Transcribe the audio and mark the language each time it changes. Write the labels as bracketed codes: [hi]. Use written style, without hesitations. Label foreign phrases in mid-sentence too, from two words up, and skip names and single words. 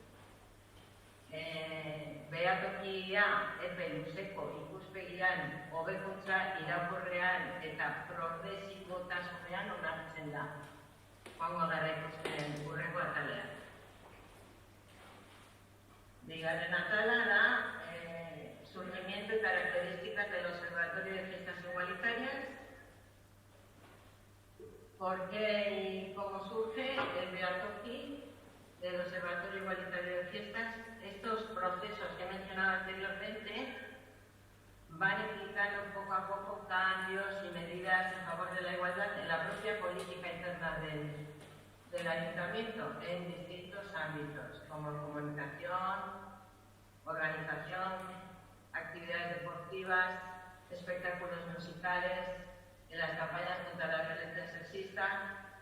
[eu] Behatokia epe luzeko ikuspegian, hobekuntza iraunkorrean eta progresibotasunean onartzen da. Joango gara ikusten hurrengo atalean. Bigarren atala da [es] surgimiento y características del Observatorio de Fiestas Igualitarias. ¿Por qué y cómo surge el Behatoki del Observatorio Igualitario de Fiestas? Estos procesos que he mencionado anteriormente van implicando poco a poco cambios y medidas en favor de la igualdad en la propia política interna del Ayuntamiento en distintos ámbitos, como comunicación, organización, actividades deportivas, espectáculos musicales, en las campañas contra la violencia sexista.